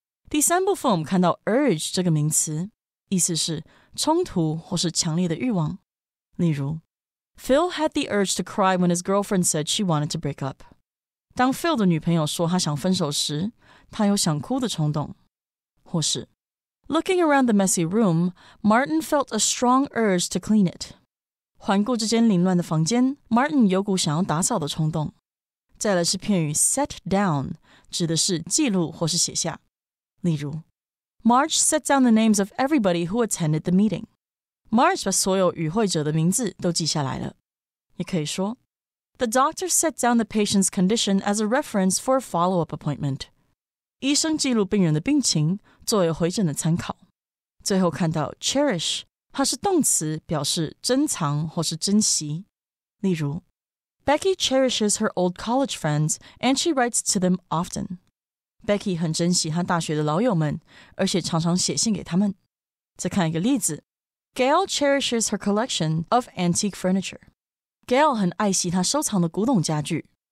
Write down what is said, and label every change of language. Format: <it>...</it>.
<zh>第三部分我们看到 urge 这个名词，意思是冲突或是强烈的欲望。例如</zh> <en>Phil had the urge to cry when his girlfriend said she wanted to break up.</en> <zh>当 Phil 的女朋友说她想分手时，他有想哭的冲动。或是</zh> <en>Looking around the messy room, Martin felt a strong urge to clean it.</en> <zh>环顾这间凌乱的房间 Martin 有股想要打扫的冲动。再来是片语 set down, 指的是记录或是写下。</zh> <en>例如 Marge set down the names of everybody who attended the meeting.</en> <zh>Marge 把所有与会者的名字都记下来了。也可以说</zh> <en>The doctor set down the patient's condition as a reference for a follow-up appointment.</en> <zh>医生记录病人的病情，作为回诊的参考。最后看到 cherish, 它是动词，表示珍藏或是珍惜。例如</zh> <en>Becky cherishes her old college friends and she writes to them often.</en> <zh>Becky 很珍惜她大学的老友们，而且常常写信给他们。再看一个例子</zh> <en>Gail cherishes her collection of antique furniture.</en> <zh>Gail 很爱惜她收藏的古董家具。</zh>